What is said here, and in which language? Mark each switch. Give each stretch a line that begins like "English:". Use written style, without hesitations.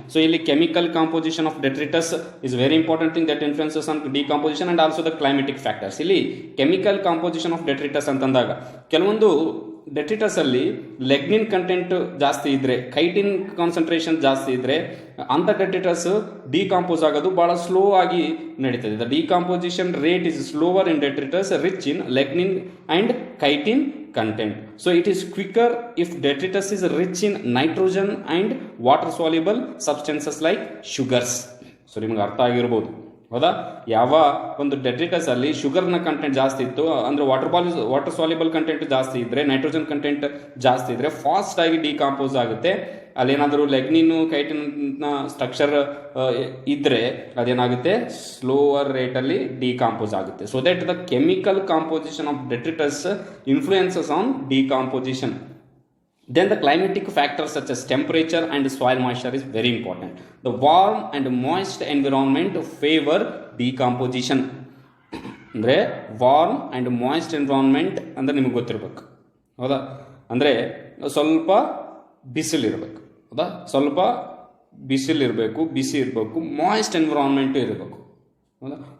English: So ಇಲ್ಲಿ chemical composition of detritus is very important thing that influences on decomposition, and also the climatic factors.
Kannada: ಇಲ್ಲಿ
English: chemical composition of detritus
Kannada: ಅಂತಂದಾಗ ಕೆಲವೊಂದು detritus ಅಲ್ಲಿ lignin content ಜಾಸ್ತಿ ಇದ್ರೆ, chitin concentration ಜಾಸ್ತಿ ಇದ್ರೆ ಅಂತ ಡೆಟ್ರಿಟಸ್ ಡಿಕಾಂಪೋಸ್ ಆಗೋದು ಬಹಳ ಸ್ಲೋ ಆಗಿ ನಡೀತದೆ.
English: The decomposition rate is slower in detritus rich in lignin and chitin content. So it is quicker if detritus is rich in nitrogen and water soluble substances like sugars.
Kannada: So ನಿಮ್ಗೆ ಅರ್ಥ ಆಗಿರ್ಬೋದು, ಹೌದಾ? ಯಾವ ಒಂದು detritus ಅಲ್ಲಿ ಶುಗರ್ನ content ಜಾಸ್ತಿ ಇತ್ತು ಅಂದ್ರೆ ವಾಟರ್ ಸಾಲ್ಯುಬಲ್ ಕಂಟೆಂಟ್ ಜಾಸ್ತಿ ಇದ್ರೆ, ನೈಟ್ರೋಜನ್ ಕಂಟೆಂಟ್ ಜಾಸ್ತಿ ಇದ್ರೆ ಫಾಸ್ಟ್ ಆಗಿ ಡಿಕಾಂಪೋಸ್ ಆಗುತ್ತೆ. ಅಲ್ಲೇನಾದರೂ ಲೆಗ್ನಿನ್ ಕೈಟಿನ್ ಸ್ಟ್ರಕ್ಚರ್ ಇದ್ರೆ ಅದೇನಾಗುತ್ತೆ, ಸ್ಲೋವರ್ ರೇಟ್ ಅಲ್ಲಿ ಡಿಕಾಂಪೋಸ್ ಆಗುತ್ತೆ.
English: So that the chemical composition of detritus influences on decomposition. Then the climatic factors such as temperature and soil moisture is very important. The warm and moist environment favor decomposition.
Kannada: ಅಂದರೆ warm and moist environment ಅಂದರೆ ನಿಮಗೆ ಗೊತ್ತಿರಬೇಕು, ಹೌದಾ? ಅಂದರೆ ಸ್ವಲ್ಪ ಬಿಸಿಲಿರಬೇಕು, ಹೌದಾ? ಸ್ವಲ್ಪ ಬಿಸಿಲಿರಬೇಕು, ಬಿಸಿ ಇರಬೇಕು, ಮಾಯ್ಸ್ಟ್ ಎನ್ವಿರಾನ್ಮೆಂಟು ಇರಬೇಕು, ಹೌದಾ?